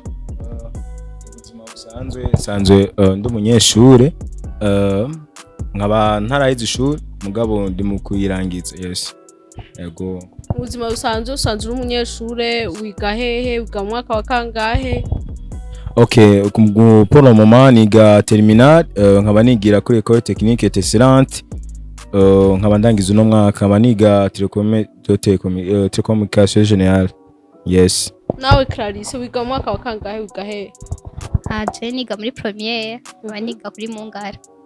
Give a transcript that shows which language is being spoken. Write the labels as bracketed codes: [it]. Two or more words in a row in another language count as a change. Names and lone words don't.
[rn] Ubuzima busanzwe ndi umunyeshure nkaba ntarahize ishuri mugabo ndi mu kuyirangiza. Yes. Yego. ubuzima busanzwe usanzwe uri umunyeshure wiga hehe wiga mu mwaka wa kangahe? Okay, [fr] pour le moment [rn] niga terminal nkaba nigira kuri [fr] école technique et excellente [rn] nkaba ndangiza uno mwaka nkaba niga [fr] télécommunication générale. [rn] Yes. Nawe Clarisse wiga mu mwaka wa kangahe wiga hehe? je niga muri premiere niga kuri Mungara.